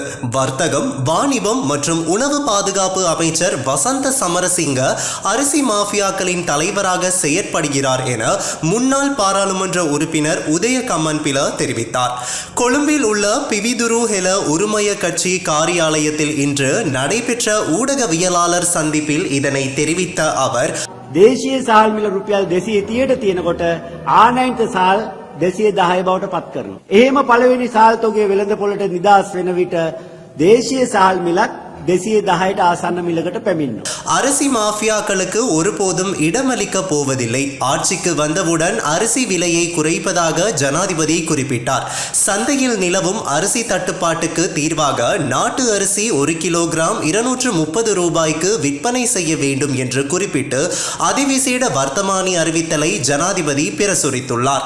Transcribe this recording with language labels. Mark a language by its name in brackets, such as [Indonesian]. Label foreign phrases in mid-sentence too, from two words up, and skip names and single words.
[Tamil] வர்த்தகம், வாணிபம் மற்றும் உணவு பாதுகாப்பு அமைச்சர் வசந்த சமரசிங்க அரிசி மாஃபியாக்களின் தலைவராக செயற்படுகிறார் என முன்னாள் பாராளுமன்ற உறுப்பினர் உதய கம்மன்பில தெரிவித்தார். கொழும்பில் உள்ள பிவிதுரு ஹெல உரிமைய கட்சி காரியாலயத்தில் இன்று நடைபெற்ற ஊடகவியலாளர் சந்திப்பில் இதனை தெரிவித்த அவர், [Sinhala] දේශීය සහල් මිල රුපියල් 230ට තියෙනකොට ආනයනික සහල් 210 බවට පත් කරනවා. එහෙම පළවෙනි සහල් තොගයේ වෙළඳ පොළට නිදාස් වෙන විට දේශීය සහල් මිලක් 210ට ආසන්න මිලකට පැමිණෙනවා. [Tamil] அரிசி மாஃபியாக்களுக்கு ஒருபோதும் இடமளிக்க போவதில்லை. ஆட்சிக்கு வந்தவுடன் அரிசி விலையை குறைப்பதாக ஜனாதிபதி குறிப்பிட்டார். சந்தையில் நிலவும் அரிசி தட்டுப்பாட்டுக்கு தீர்வாக நாட்டு அரிசி 1 கிலோகிராம் 230 ரூபாய்க்கு விற்பனை செய்ய வேண்டும் என்று குறிப்பிட்டு அதிவிசேட வர்த்தமானி அறிவித்தலை ஜனாதிபதி பிரசுரித்துள்ளார்.